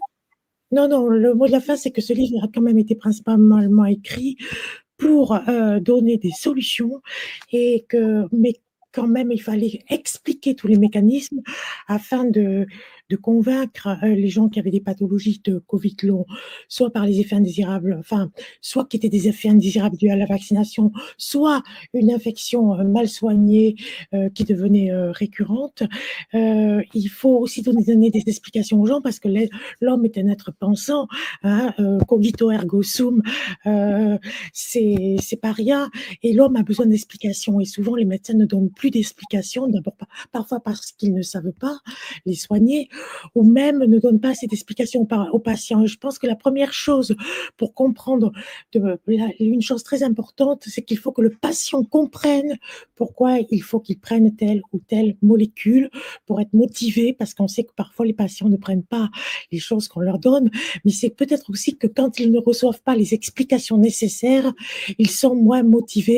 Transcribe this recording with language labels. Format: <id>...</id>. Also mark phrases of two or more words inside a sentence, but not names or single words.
<fr>Non, le mot de la fin, c'est que ce livre a quand même été principalement écrit pour donner des solutions mais quand même, il fallait expliquer tous les mécanismes afin de convaincre les gens qui avaient des pathologies de Covid long, soit par les effets indésirables, soit qui étaient des effets indésirables dus à la vaccination, soit une infection mal soignée qui devenait récurrente. Il faut aussi donner des explications aux gens parce que l'homme est un être pensant, hein,</fr> <la>cogito ergo sum,</la> <fr>c'est pas rien, et l'homme a besoin d'explications, et souvent les médecins ne donnent plus d'explications, d'abord parfois parce qu'ils ne savent pas les soigner, ou même ne donnent pas assez d'explications aux patients. Et je pense que la première chose pour comprendre, une chose très importante, c'est qu'il faut que le patient comprenne pourquoi il faut qu'il prenne telle ou telle molécule pour être motivé, parce qu'on sait que parfois les patients ne prennent pas les choses qu'on leur donne, mais c'est peut-être aussi que quand ils ne reçoivent pas les explications nécessaires, ils sont moins motivés.</fr>